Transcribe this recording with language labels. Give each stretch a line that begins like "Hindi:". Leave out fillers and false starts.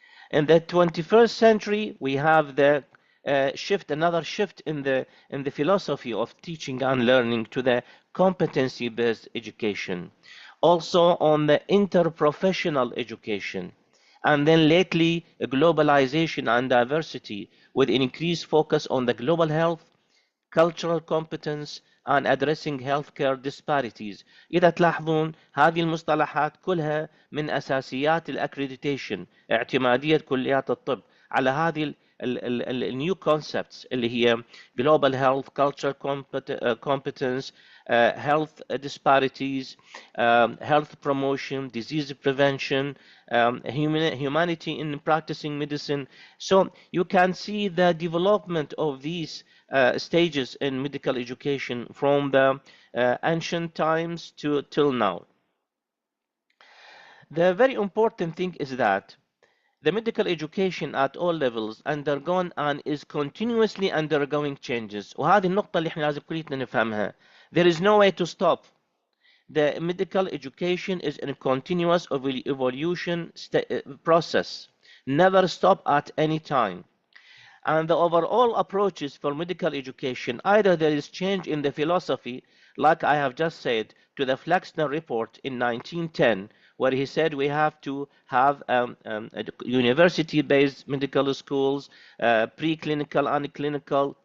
English: In the 21st century, we have the another shift in the philosophy of teaching and learning to the competency-based education. Also on the interprofessional education. And then lately, globalization and diversity with an increased focus on the global health, cultural competence and addressing healthcare disparities.
Arabic: إذا تلاحظون هذه المصطلحات كلها من أساسيات الأكريديتيشن اعتمادية كليات الطب على هذه النيو
English: concepts
Arabic: اللي هي
English: global health, cultural competence, health disparities, health promotion, disease prevention, humanity in practicing medicine. So you can see the development of these stages in medical education from the ancient times till now. The very important thing is that the medical education at all levels undergone and is continuously undergoing changes.
Arabic: وهذه النقطة اللي احنا لازم كلنا نفهمها.
English: There is no way to stop. The medical education is in a continuous evolution process. Never stop at any time. And the overall approaches for medical education, either there is change in the philosophy, like I have just said, to the Flexner report in 1910, where he said we have to have university-based medical schools, preclinical and clinical.